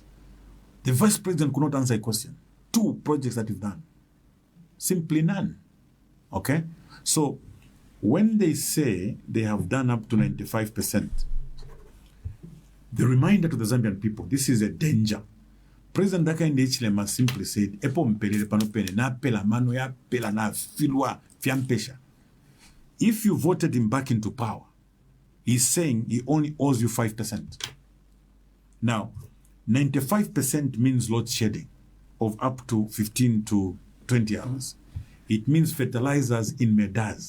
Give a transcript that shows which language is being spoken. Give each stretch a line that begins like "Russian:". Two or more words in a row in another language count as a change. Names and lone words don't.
English: The Vice President could not answer a question. 2 projects that you've done. Simply none. Okay? So when they say they have done up to 95%, the reminder to the Zambian people, this is a danger. President Hakainde Hichilema simply said,
Bemba: "Epo mpelele panopene na pela mano ya pela na filwa fiampesha."
English: If you voted him back into power, he's saying he only owes you 5%. Now, 95% means load shedding of up to 15 to 20 hours. It means fertilizers in Medas.